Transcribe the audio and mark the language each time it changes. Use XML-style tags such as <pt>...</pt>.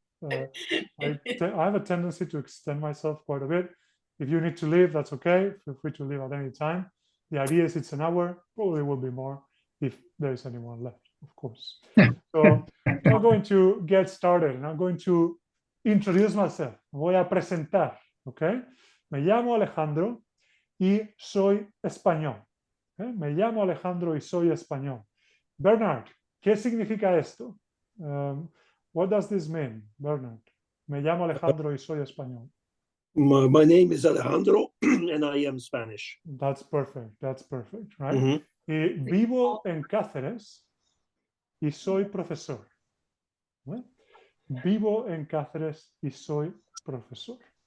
<en>I have a tendency to extend myself quite a bit. If you need to leave, that's okay. Feel free to leave at any time. The idea is it's an hour, probably will be more if there is anyone left, of course. So I'm going to get started and I'm going to introduce myself.</en> <es>Voy a presentar, okay? Me llamo Alejandro y soy español. ¿Okay? Me llamo Alejandro y soy español. Bernard, ¿qué significa esto?</es> <en>What does this mean, Bernard?</en> <es>Me llamo Alejandro y soy español.</es> <en>My name is Alejandro and I am Spanish. That's perfect, right?</en> <es>Vivo en Cáceres y soy profesor. ¿Vale? Vivo en Cáceres y soy profesor.</es>